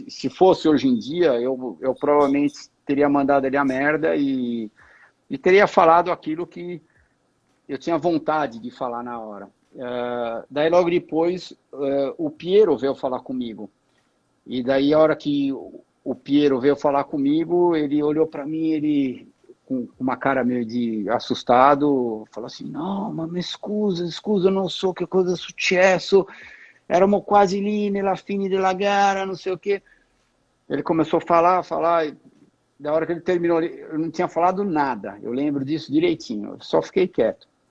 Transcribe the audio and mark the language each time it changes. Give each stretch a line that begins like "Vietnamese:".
Portuguese: fosse hoje em dia, eu provavelmente teria mandado ele a merda e teria falado aquilo que eu tinha vontade de falar na hora. Daí logo depois o Piero veio falar comigo, e daí a hora que o Piero veio falar comigo, ele olhou para mim, ele com uma cara meio de assustado, falou assim,
Italian: no, ma mi scusa, non so che cosa è successo, eravamo quasi lì nella fine della gara,
Portuguese: não sei o quê. Ele começou a falar, e da hora que ele terminou, eu não tinha falado nada, eu lembro disso direitinho, eu só fiquei quieto.